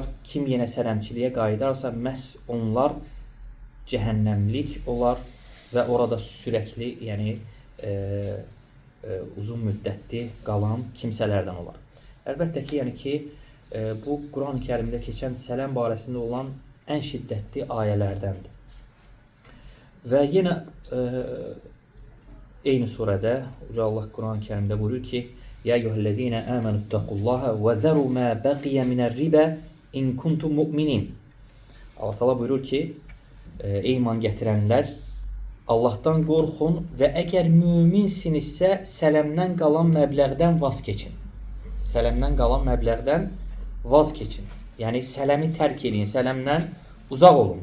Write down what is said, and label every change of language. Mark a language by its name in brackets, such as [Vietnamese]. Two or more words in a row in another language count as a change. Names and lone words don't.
[Azerbaijani] Kim yenə sələmçiliyə qayıdarsa, məhz onlar cəhənnəmlik olar və orada sürəkli, yəni uzun müddətli qalan kimsələrdən olar. Əlbəttə ki, yəni ki, bu Quran-ı Kərimdə keçən sələm barəsində olan ən şiddətli ayələrdəndir. Və yenə eyni surədə Uca Allah Quran-ı Kərimdə buyurur ki, [Arabic] "يا أيها الذين آمنوا اتقوا الله وذروا ما بقي من الربا إن كنتم مؤمنين." [Azerbaijani] Allah Teala buyurur ki, ey iman gətirənlər, Allahdan qorxun və əgər müminsinizsə sələmdən qalan məbləğdən vaz keçin. Sələmdən qalan məbləğdən vaz keçin. Yəni sələmi tərk edin, sələmdən uzaq olun.